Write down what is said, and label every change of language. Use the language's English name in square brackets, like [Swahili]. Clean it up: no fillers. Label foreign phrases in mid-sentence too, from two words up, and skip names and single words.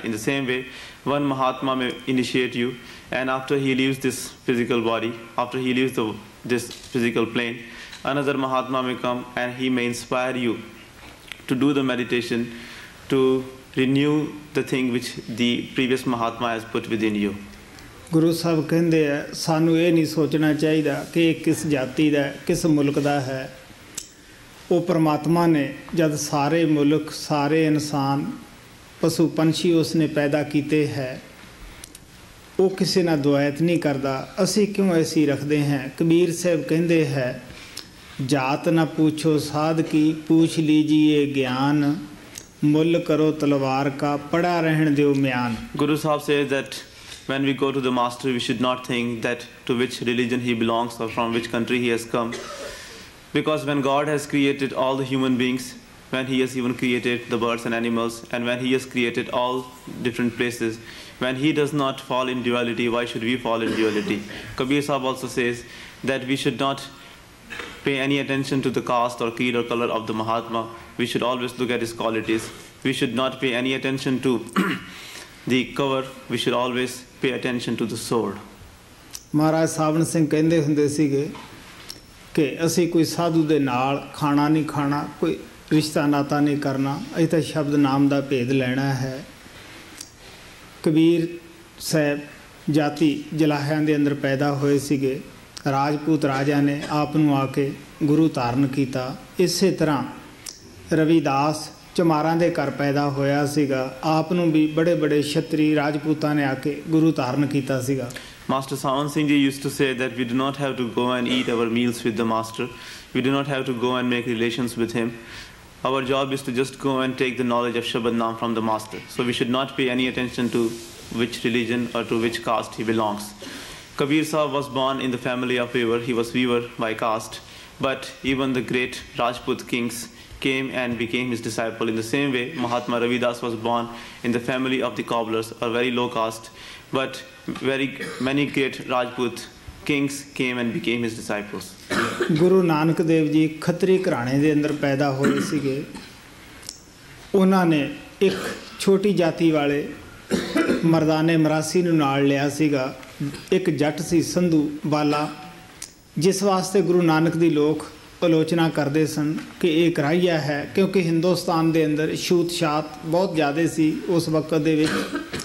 [English] In the same way, one Mahatma may initiate you, and after he leaves this physical body, after he leaves this physical plane, another Mahatma may come and he may inspire you to do the meditation, to renew the thing which the previous Mahatma has put within you. [Punjabi] ਗੁਰੂ ਸਾਹਿਬ ਕਹਿੰਦੇ ਆ ਸਾਨੂੰ ਇਹ ਨਹੀਂ ਸੋਚਣਾ ਚਾਹੀਦਾ ਕਿ ਇਹ ਕਿਸ ਜਾਤੀ ਦਾ ਕਿਸ ਮੁਲਕ ਦਾ ਹੈ। ਉਹ ਪਰਮਾਤਮਾ ਨੇ ਜਦ ਸਾਰੇ ਮੁਲਕ ਸਾਰੇ ਇਨਸਾਨ ਪਸ਼ੂ ਪੰਛੀ ਉਸਨੇ ਪੈਦਾ ਕੀਤੇ ਹੈ, ਉਹ ਕਿਸੇ ਨਾਲ ਦੁਆਇਤ ਨਹੀਂ ਕਰਦਾ। ਅਸੀਂ ਕਿਉਂ ਐਸੀ ਰੱਖਦੇ ਹਾਂ? ਕਬੀਰ ਸਾਹਿਬ ਕਹਿੰਦੇ ਹੈ [Hindi] जात ना पूछो साध की पूछ लीजिए ज्ञान मुल करो तलवार का पड़ा रहन ਦਿਓ म्यान। [English] Guru Sahib says that when we go to the master, we should not think that to which religion he belongs or from which country he has come. Because when God has created all the human beings, when he has even created the birds and animals, and when he has created all different places, when he does not fall in duality, why should we fall in duality? Kabir Sahib also says that we should not pay any attention to the caste or creed or color of the Mahatma. We should always look at his qualities. We should not pay any attention to the cover. We should always pay attention to the sword. [Punjabi] Maharaj Savan Singh ਕਹਿੰਦੇ ਹੁੰਦੇ ਸੀਗੇ ਕਿ ਅਸੀਂ ਕੋਈ ਸਾਧੂ ਦੇ ਨਾਲ ਖਾਣਾ ਨਹੀਂ ਖਾਣਾ, ਕੋਈ ਰਿਸ਼ਤਾ ਨਾਤਾ ਨਹੀਂ ਕਰਨਾ, ਅਸੀਂ ਤਾਂ ਸ਼ਬਦ ਨਾਮ ਦਾ ਭੇਦ ਲੈਣਾ ਹੈ। ਕਬੀਰ ਸਾਹਿਬ ਜਾਤੀ ਜਲਾਹਿਆਂ ਦੇ ਅੰਦਰ ਪੈਦਾ ਹੋਏ ਸੀਗੇ। ਰਾਜਪੂਤ ਰਾਜਾ ਨੇ ਆਪ ਨੂੰ ਆ ਕੇ ਗੁਰੂ ਧਾਰਨ ਕੀਤਾ। ਇਸੇ ਤਰ੍ਹਾਂ ਰਵਿਦਾਸ ਚਮਾਰਾਂ ਦੇ ਘਰ ਪੈਦਾ ਹੋਇਆ ਸੀਗਾ। ਆਪ ਨੂੰ ਵੀ ਬੜੇ ਬੜੇ ਛਤਰੀ ਰਾਜਪੂਤਾਂ ਨੇ ਆ ਕੇ ਗੁਰੂ ਧਾਰਨ ਕੀਤਾ ਸੀਗਾ। [English] Master Sawan Singh Ji used to say that we do not have to go and eat our meals with the master. We do not have to go and make relations with him. Our job is to just go and take the knowledge of Shabad Naam from the master. So we should not pay any attention to which religion or to which caste he belongs. Kabir Sahib was born in the family of weaver. He was weaver by caste. But even the great Rajput kings came and became his disciple. In the same way, Mahatma Ravidas was born in the family of the cobblers, or very low caste. But many great Rajput kings came and became his disciples. [Punjabi] ਗੁਰੂ ਨਾਨਕ ਦੇਵ ਜੀ ਖੱਤਰੀ ਘਰਾਣੇ ਦੇ ਅੰਦਰ ਪੈਦਾ ਹੋਏ ਸੀਗੇ। ਉਹਨਾਂ ਨੇ ਇੱਕ ਛੋਟੀ ਜਾਤੀ ਵਾਲੇ ਮਰਦਾਨੇ ਮਰਾਸੀ ਨੂੰ ਨਾਲ ਲਿਆ ਸੀਗਾ। ਇੱਕ ਜੱਟ ਸੀ ਸੰਧੂ ਬਾਲਾ, ਜਿਸ ਵਾਸਤੇ ਗੁਰੂ ਨਾਨਕ ਦੀ ਲੋਕ ਆਲੋਚਨਾ ਕਰਦੇ ਸਨ ਕਿ ਇਹ ਕਰਾਈਆ ਹੈ, ਕਿਉਂਕਿ ਹਿੰਦੁਸਤਾਨ ਦੇ ਅੰਦਰ ਛੂਤ ਛਾਤ ਬਹੁਤ ਜ਼ਿਆਦਾ ਸੀ ਉਸ ਵਕਤ ਦੇ ਵਿੱਚ।